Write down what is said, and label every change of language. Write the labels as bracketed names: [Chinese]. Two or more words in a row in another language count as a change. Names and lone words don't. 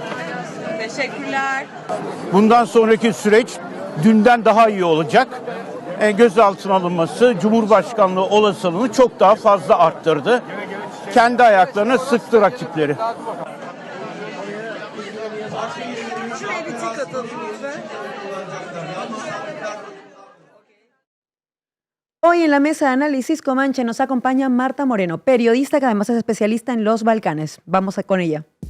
[Turkish] Teşekkürler. Bundan sonraki süreç dünden daha iyi olacak. gözaltına alınması Cumhurbaşkanlığı olasılığını çok daha fazla arttırdı. Kendi ayaklarına sıktı rakipleri. [Spanish] Hoy en la mesa de análisis Comanche nos acompaña Marta Moreno, periodista que además es especialista en los Balcanes. Vamos con ella.